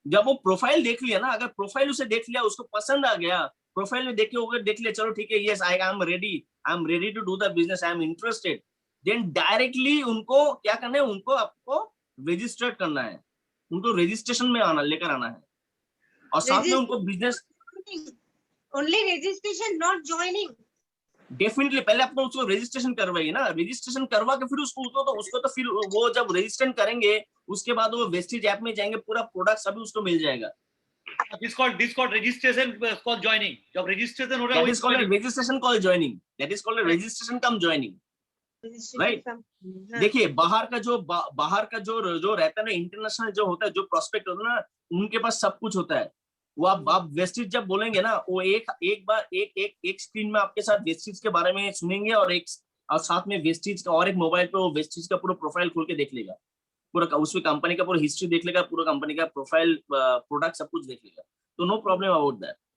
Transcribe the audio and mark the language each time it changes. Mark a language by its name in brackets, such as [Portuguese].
[Hindi] जब वो प्रोफाइल देख लिया ना, अगर प्रोफाइल उसे देख लिया, उसको पसंद आ गया, प्रोफाइल में देख लिया, चलो ठीक है, [English] yes I am ready to do the business, I am interested, [Hindi] then directly उनको क्या करना है, उनको आपको रजिस्टर करना है, उनको रजिस्ट्रेशन में लेकर आना है, और साथ में उनको business [English] Only registration, not joining. [Hindi] Definitely पहले आपको उसको रजिस्ट्रेशन करवाइए ना, रजिस्ट्रेशन करवा के फिर उसको तो फिर वो जब रजिस्ट्रेशन करेंगे उसके बाद वो वेस्टेज ऐप में जाएंगे, पूरा प्रोडक्ट सभी उसको मिल जाएगा। [English] This called registration, called joining. [Hindi] जब registration हो रहा है, [English] that is called a registration called joining. That is called a registration cum joining. Right. [Hindi] देखिए बाहर का जो रहता है ना, इंटरनेशनल जो होता है, जो प्रोस्पेक्ट होता है ना, उनके पास सब कुछ होता है। वो आप वेस्टिज जब बोलेंगे ना, वो एक बार एक स्क्रीन में आपके साथ वेस्टिज के बारे में सुनेंगे, और साथ में वेस्टिज का और एक मोबाइल पे वो वेस्टिज का पूरा प्रोफाइल खोल के देख लेगा, पूरा उसमें कंपनी का पूरा हिस्ट्री देख लेगा, पूरा कंपनी का प्रोफाइल, प्रोडक्ट सब कुछ देख लेगा। [English] तो no problem about that.